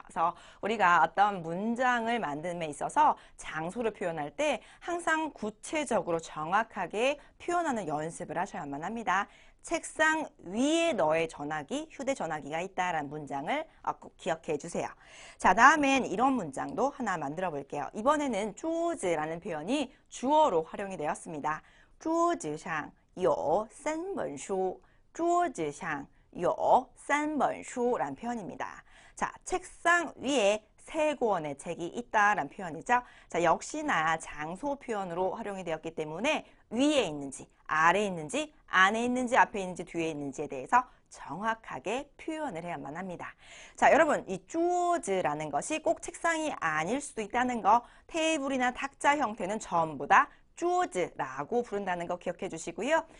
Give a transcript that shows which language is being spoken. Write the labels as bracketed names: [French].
[Korean] 그래서 우리가 어떤 문장을 만듦에 있어서 장소를 표현할 때 항상 구체적으로 정확하게 표현하는 연습을 하셔야만 합니다. 책상 위에 너의 전화기, 휴대전화기가 있다라는 문장을 꼭 기억해 주세요. 자, 다음엔 이런 문장도 하나 만들어 볼게요. 이번에는 桌子라는 표현이 주어로 활용이 되었습니다. [Chinese] 桌子上有三本书桌子上有三本书 [Korean] 라는 표현입니다. 자, 책상 위에 세 권의 책이 있다라는 표현이죠. 자, 역시나 장소 표현으로 활용이 되었기 때문에 위에 있는지, 아래에 있는지, 안에 있는지, 앞에 있는지, 뒤에 있는지에 대해서 정확하게 표현을 해야만 합니다. 자, 여러분, 이 桌子라는 것이 꼭 책상이 아닐 수도 있다는 거, 테이블이나 탁자 형태는 전부 다 桌子라고 부른다는 거 기억해 주시고요.